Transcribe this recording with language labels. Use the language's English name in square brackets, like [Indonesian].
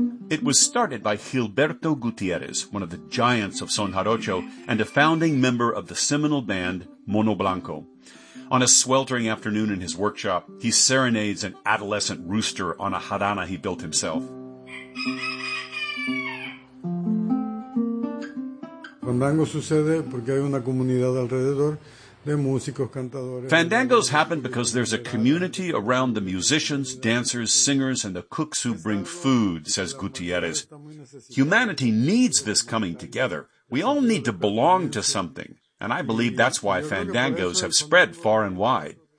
[English] It was started by Gilberto Gutierrez, one of the giants of Son Jarocho, and a founding member of the seminal band Mono Blanco. On a sweltering afternoon in his workshop, he serenades an adolescent rooster on a jarana he built himself. [Spanish] Fandango sucede porque hay una comunidad alrededor de músicos, cantadores. [English] Fandangos happen because there's a community around the musicians, dancers, singers, and the cooks who bring food, says Gutierrez. Humanity needs this coming together. We all need to belong to something, and I believe that's why fandangos have spread far and wide.